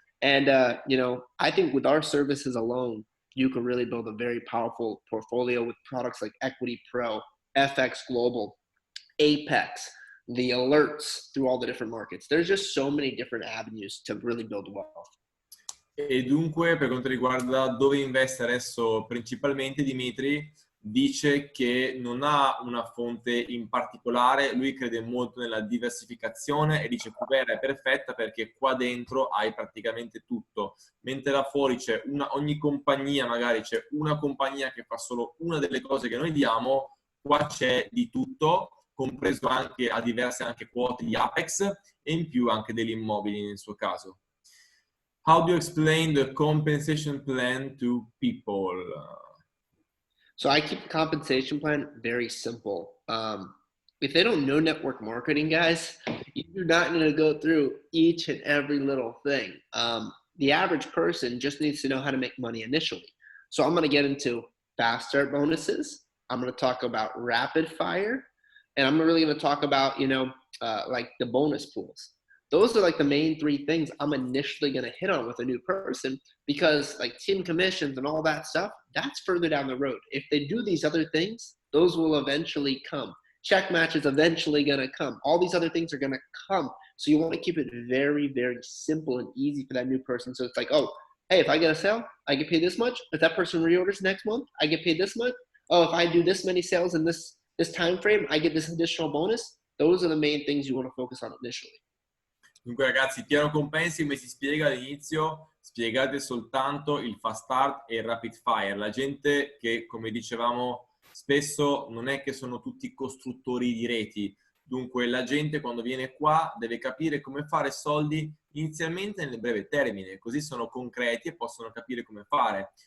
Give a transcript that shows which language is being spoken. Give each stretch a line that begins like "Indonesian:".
English: And, you know, I think with our services alone, you can really build a very powerful portfolio with products like Equity Pro, FX Global, Apex, the alerts through all the different markets. There's just so many different avenues to really build wealth.
Italian: E dunque, per quanto riguarda dove investe adesso principalmente, Dimitri dice che non ha una fonte in particolare, lui crede molto nella diversificazione e dice Kuvera è perfetta perché qua dentro hai praticamente tutto, mentre là fuori c'è ogni compagnia, magari c'è una compagnia che fa solo una delle cose che noi diamo, qua c'è di tutto, compreso anche a diverse anche quote di Apex e in più anche degli immobili nel suo caso.
English: How do you explain the compensation plan to people? So I keep the compensation plan very simple. If they don't know network marketing, guys, You do not need to go through each and every little thing. The average person just needs to know how to make money initially. So I'm going to get into fast start bonuses. I'm going to talk about rapid fire, and I'm really going to talk about, like the bonus pools. Those are like the main three things I'm initially going to hit on with a new person, because like team commissions and all that stuff, that's further down the road. If they do these other things, those will eventually come. Check match is eventually going to come. All these other things are going to come. So you want to keep it very, very simple and easy for that new person. So it's like, oh, hey, if I get a sale, I get paid this much. If that person reorders next month, I get paid this much. Oh, if I do this many sales in this time frame, I get this additional bonus. Those are the main things you want to focus on initially.
Italian: Dunque ragazzi, piano compensi, come si spiega all'inizio, spiegate soltanto il fast start e il rapid fire. La gente che, come dicevamo, spesso non è che sono tutti costruttori di reti. Dunque la gente quando viene qua deve capire come fare soldi inizialmente nel breve termine, così sono concreti e possono capire come fare.